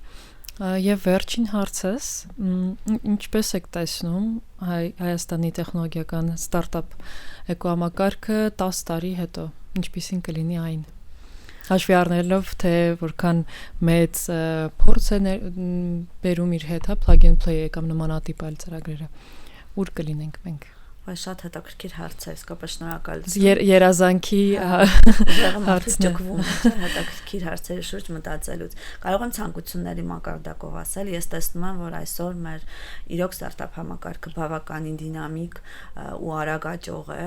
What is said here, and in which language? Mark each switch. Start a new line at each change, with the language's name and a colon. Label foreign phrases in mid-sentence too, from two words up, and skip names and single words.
Armenian: Եվ վերջին հարցս, ինչպես եք տեսնում Հայաստանի տեխնոլոգիական ստարտափ էկոհամակարգը 10 տարի հետո, ինչպիսին կլինի այն։ Հաշվի առնելով, թե որքան մեծ փորձ է բերում իր հետ,
English: plug and play
Armenian: կամ նմանատիպ այլ ծրագրերը, ուր կլինենք մենք։ Բայց շատ հետաքրքիր հարց է, իսկապես շնորհակալ։ Երազանքի հարցը հետաքրքիր հարցերի շուրջ մտածելուց։ Կարող եմ ցանկությունների մակարդակով ասել, ես տեսնում եմ, որ այսօր մեր իրոք ստարտափ համակարգը բավականին դինամիկ ու արագ աճող է։